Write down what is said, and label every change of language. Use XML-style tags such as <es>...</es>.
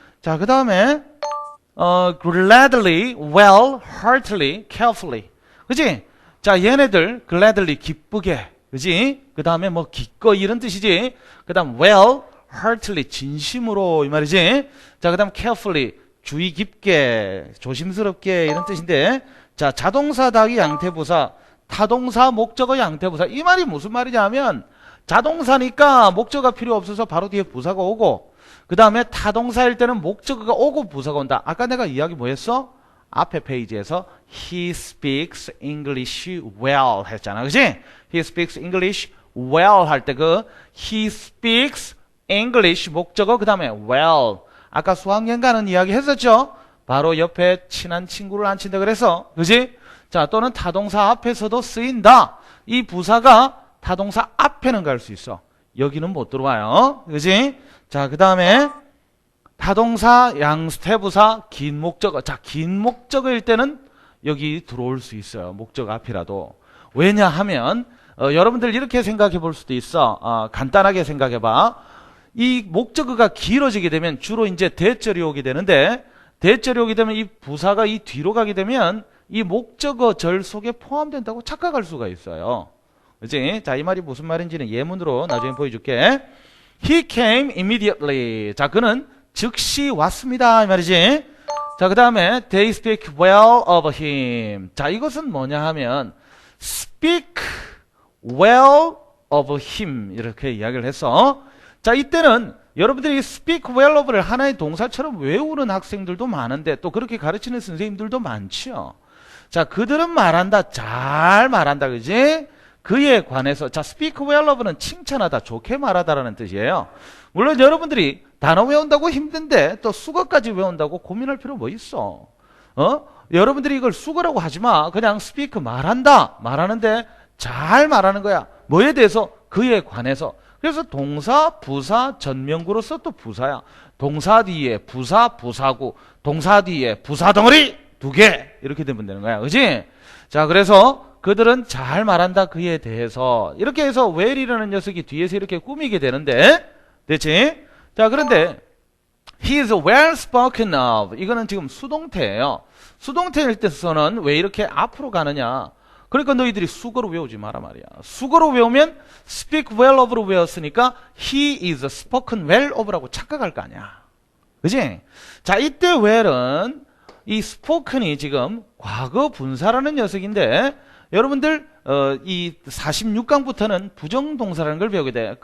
<en>자, 그 다음에 gladly, well, heartily, carefully.</en> <ko>그지? 자, 얘네들 gladly 기쁘게. 그지? 그 다음에 뭐 기꺼이 이런 뜻이지. 그 다음 well, heartily 진심으로 이 말이지. 자, 그 다음 carefully 주의 깊게 조심스럽게 이런 뜻인데, 자, 자동사 닭이 양태부사, 타동사 목적어 양태부사. 이 말이 무슨 말이냐면 자동사니까 목적어가 필요 없어서 바로 뒤에 부사가 오고, 그 다음에 타동사일 때는 목적어가 오고 부사가 온다. 아까 내가 이야기 뭐 했어?</ko> <en>앞에 페이지에서 he speaks English well 했잖아.</en> <ko>그치?</ko> <en>he speaks English well 할 때 그 he speaks English 목적어 그 다음에 well.</en> <ko>아까 수학여행 가는 이야기 했었죠? 바로 옆에 친한 친구를 앉힌다 그래서. 그치? 자, 또는 타동사 앞에서도 쓰인다. 이 부사가 타동사 앞에는 갈 수 있어. 여기는 못 들어와요. 그치? 자, 그 다음에 타동사, 양태부사, 긴 목적어. 자, 긴 목적어일 때는 여기 들어올 수 있어요. 목적어 앞이라도. 왜냐하면 여러분들 이렇게 생각해 볼 수도 있어. 간단하게 생각해 봐. 이 목적어가 길어지게 되면 주로 이제 대절이 오게 되는데, 대절이 오게 되면 이 부사가 이 뒤로 가게 되면 이 목적어 절 속에 포함된다고 착각할 수가 있어요. 그치? 자, 이 말이 무슨 말인지는 예문으로 나중에 보여줄게.</ko> <en>He came immediately.</en> <ko>자, 그는 즉시 왔습니다. 이 말이지.</ko> <en>자, 그 다음에 they speak well of him.</en> <ko>자, 이것은 뭐냐 하면</ko> <en>speak well of him</en> <ko>이렇게 이야기를 했어. 자, 이때는 여러분들이 speak well of를 하나의 동사처럼 외우는 학생들도 많은데 또 그렇게 가르치는 선생님들도 많죠. 자, 그들은 말한다. 잘 말한다. 그지? 그에 관해서. 자, speak well of는 칭찬하다, 좋게 말하다라는 뜻이에요. 물론 여러분들이 단어 외운다고 힘든데 또 수거까지 외운다고 고민할 필요 뭐 있어? 여러분들이 이걸 수거라고 하지 마. 그냥 speak 말한다. 말하는데 잘 말하는 거야. 뭐에 대해서? 그에 관해서. 그래서 동사, 부사, 전명구로서 또 부사야. 동사 뒤에 부사, 부사구. 동사 뒤에 부사 덩어리 두 개. 이렇게 되면 되는 거야. 그지? 자, 그래서 그들은 잘 말한다. 그에 대해서. 이렇게 해서 well이라는 녀석이 뒤에서 이렇게 꾸미게 되는데, 됐지?</ko> <en>자, 그런데 he is well spoken of.</en> <ko>이거는 지금 수동태예요. 수동태일 때서는 왜 이렇게 앞으로 가느냐? 그러니까 너희들이 수거로 외우지 마라 말이야. 수거로 외우면 speak well of로 외웠으니까</ko> <en>he is spoken well of</en> <ko>라고 착각할 거 아니야. 그지? 자, 이때 well은 이 spoken이 지금 과거 분사라는 녀석인데, 여러분들 이 46강부터는 부정동사라는 걸 배우게 돼.</ko>